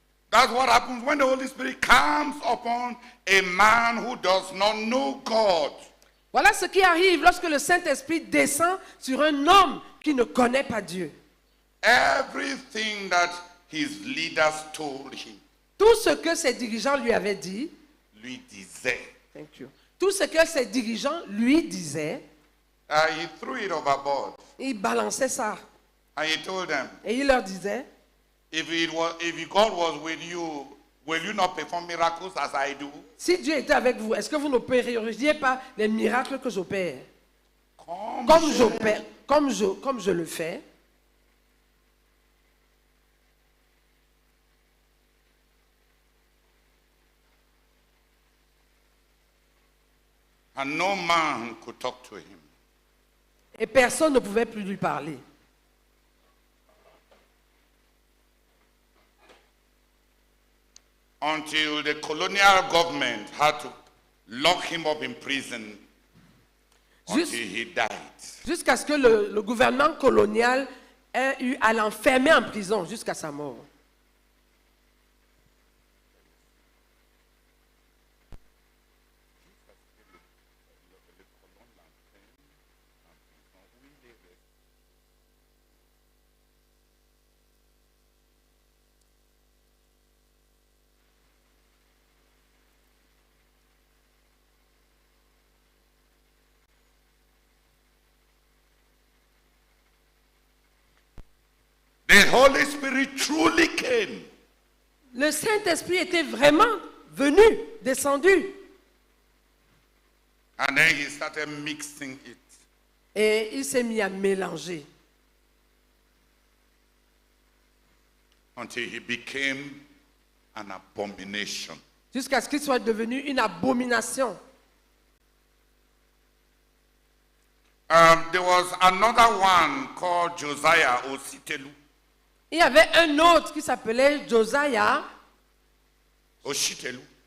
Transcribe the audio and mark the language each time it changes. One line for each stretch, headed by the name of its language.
English: That's what happens when the Holy Spirit comes upon a man who does not know God.
French: Voilà ce qui arrive lorsque le Saint-Esprit descend sur un homme qui ne connaît pas Dieu.
English: Everything that his leaders told him,
French: Tout ce que ses dirigeants lui avaient dit, lui disait.
English: thank you.
French: Tout ce que ses dirigeants lui disaient,
English: He threw it overboard.
French: il balançait ça.
English: And he told them,
French: Et il leur disait,
English: if God was with you, will you not perform miracles as I do?
French: si Dieu était avec vous, est-ce que vous n'opéreriez pas les miracles que j'opère? Comme je le fais.
English: And no man could talk to him.
French: Et personne ne pouvait plus lui parler.
English: Until the colonial government had to lock him up in prison until he died.
French: Jusqu'à ce que le gouvernement colonial ait eu à l'enfermer en prison jusqu'à sa mort.
English: The Holy Spirit truly came.
French: Le Saint-Esprit était vraiment venu, descendu.
English: And then he started mixing it.
French: Et il s'est mis à mélanger.
English: Until he became an abomination.
French: Jusqu'à ce qu'il soit devenu une abomination.
English: There was another one called Josiah Ositelu.
French: Il y avait un autre qui s'appelait Josiah Oshitenu.